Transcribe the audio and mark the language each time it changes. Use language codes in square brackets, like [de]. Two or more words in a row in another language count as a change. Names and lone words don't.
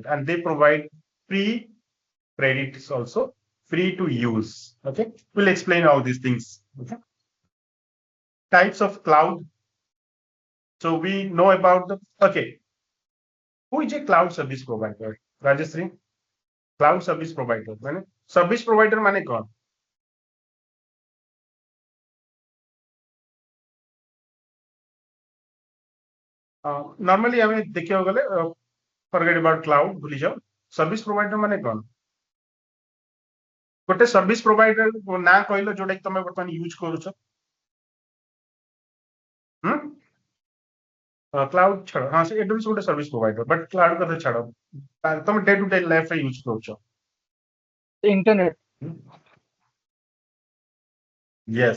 [en] And they provide free credits also, free to use. Okay, we'll explain all these things. Okay, types of cloud. So we know about the, okay, who is a cloud service provider? Rajashree, cloud service provider মানে service provider [or] ମାନେ କୋନ? Normally আমি ଦେଖିବାକୁ ଗଲେ [en] forget about cloud [or] ଭୁଲି ଯାଅ, [en] service provider [or] ମାନେ কোন? ଗୋଟେ [en] service provider [or] ନା କହିଲ ଯୋଉଟା କି ତମେ ବର୍ତ୍ତମାନ ୟୁଜ କରୁଛ? କ୍ଲାଉଡ ଛାଡ, ହଁ ସେ AWS ଗୋଟେ [en] service provider, [or] ବଟ୍ କ୍ଲାଉଡ କଥା ଛାଡ, ତମେ [en] day to day lifeରେ [or] ୟୁଜ କରୁଛ [en] internet. ୟେସ୍।